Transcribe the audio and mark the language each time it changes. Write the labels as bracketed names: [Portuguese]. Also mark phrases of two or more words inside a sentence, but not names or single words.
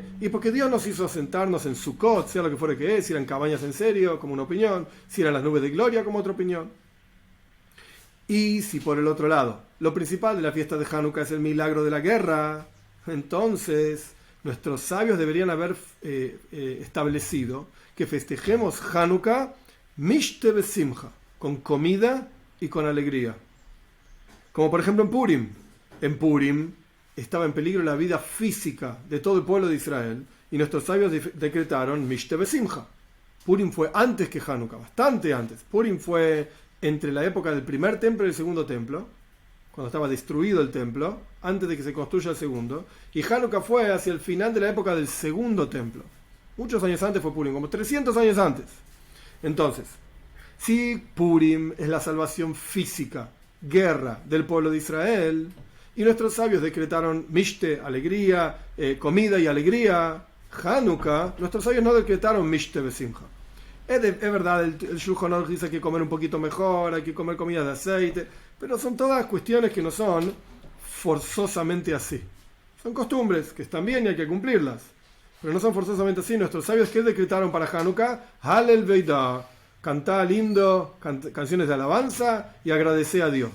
[Spanish] Y porque Dios nos hizo sentarnos en Sukkot, sea lo que fuera que es, si eran cabañas en serio, como una opinión, si eran las nubes de gloria, como otra opinión. Y si por el otro lado, lo principal de la fiesta de Hanukkah es el milagro de la guerra, entonces nuestros sabios deberían haber establecido que festejemos Hanukkah [Hebrew] משתה בשמחה, [Spanish] con comida y con alegría. Como por ejemplo en Purim. En Purim estaba en peligro la vida física de todo el pueblo de Israel y nuestros sabios decretaron [Hebrew] משתה בשמחה. [Spanish] Purim fue antes que Hanukkah, bastante antes. Purim fue entre la época del primer templo y el segundo templo, cuando estaba destruido el templo, antes de que se construya el segundo, y Hanukkah fue hacia el final de la época del segundo templo. Muchos años antes fue Purim, como 300 años antes. Entonces, si Purim es la salvación física, guerra del pueblo de Israel, y nuestros sabios decretaron mishte, alegría, comida y alegría, Hanukkah, nuestros sabios no decretaron [Hebrew] משתה בשמחה. [Spanish] Es verdad, el Shulchan Aruch dice que hay que comer un poquito mejor, hay que comer comida de aceite, pero son todas cuestiones que no son forzosamente así. Son costumbres que están bien y hay que cumplirlas, pero no son forzosamente así. Nuestros sabios, ¿qué decretaron para Hanukkah? [Hebrew] הלל והודאה, [Spanish] cantá lindo, canciones de alabanza y agradecé a Dios.